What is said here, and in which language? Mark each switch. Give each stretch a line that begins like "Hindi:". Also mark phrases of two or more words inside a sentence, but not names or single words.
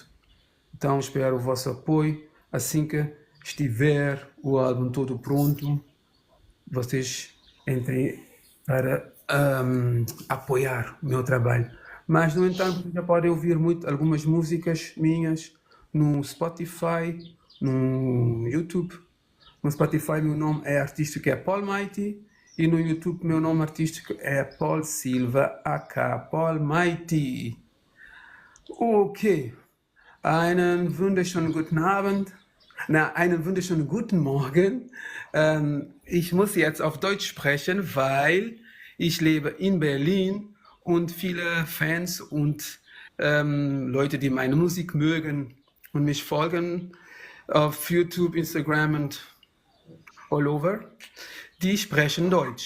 Portuguese: Então espero o vosso apoio. Assim que estiver o álbum todo pronto, vocês entrem para apoiar o meu trabalho. Mas, no entanto, já podem ouvir algumas músicas minhas no Spotify, no YouTube. No Spotify, meu nome é artístico é Paul Mighty e no YouTube, meu nome artístico é Paul Silva, aka Paul Mighty.
German: Okay, einen wunderschönen guten Abend. Einen wunderschönen guten Morgen. Ich muss jetzt auf Deutsch sprechen, weil ich lebe in Berlin und viele Fans und Leute, die meine Musik mögen und mich folgen auf YouTube, Instagram und
English: all over,
German: die sprechen Deutsch.